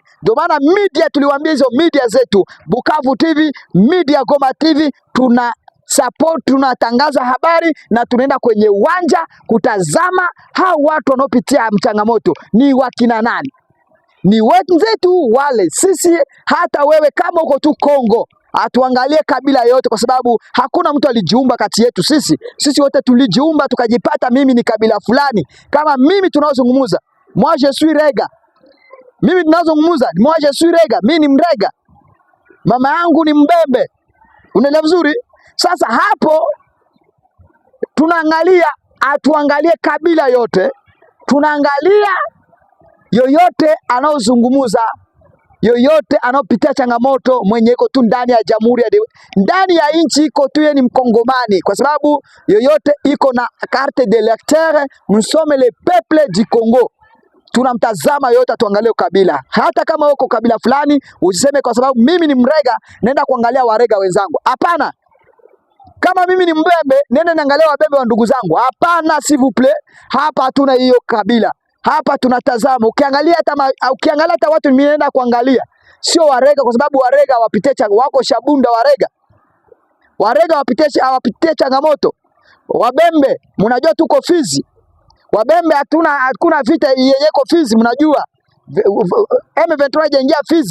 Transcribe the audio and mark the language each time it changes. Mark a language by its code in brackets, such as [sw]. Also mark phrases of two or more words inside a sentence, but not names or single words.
[sw] Ndio maana media tuliwaambia, hizo media zetu Bukavu TV, media Goma TV, support, tunatangaza habari na tunaenda kwenye uwanja kutazama hao watu wanaopitia changamoto ni wakina nani. Ni wenzetu wale. Sisi hata wewe kama uko tu Kongo, atuangalie kabila yote, kwa sababu hakuna mtu alijiumba kati yetu. Sisi wote tulijiumba tukajipata, mimi ni kabila fulani. Kama mimi tunaozungumza, [fr] moi je suis Rega, [sw] mimi tunazungumza [fr] moi je suis Rega, [sw] mimi ni Mrega, mama yangu ni Mbembe. Unaelewa vizuri? Sasa hapo tunaangalia, atuangalie kabila yote, tunaangalia yoyote anaozungumza, yoyote anaopitia changamoto, mwenye iko tu ndani ya jamhuri ya ndani ya nchi iko tu, yeye ni Mkongomani, kwa sababu yoyote iko na [fr] carte d'électeur. Nous sommes le peuple du Congo. [sw] Tunamtazama yote, tuangalie kabila. Hata kama uko kabila fulani, usiseme kwa sababu mimi ni Mrega nenda kuangalia Warega wenzangu. Hapana. Kama mimi ni Mbembe nenda niangalia Wabembe wa ndugu zangu. Hapana, [fr] s'il vous plaît. [sw] Hapa hatuna hiyo kabila. Hapa tunatazama. Ukiangalia hata watu mimi naenda kuangalia sio Warega, kwa sababu Warega wapitie wako Shabunda. Warega wapitie changamoto. Wabembe mnajua tuko Fizi. Wabembe hakuna vita yenyeko Fizi, mnajua M23 hajaingia Fizi.